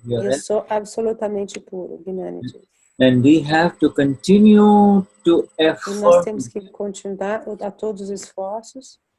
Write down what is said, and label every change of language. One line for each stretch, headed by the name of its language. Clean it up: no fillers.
Portuguese: eu sou absolutamente puro, Gnani diz.
English: And we have to continue to effort.
Portuguese: E nós temos que continuar a todos os esforços.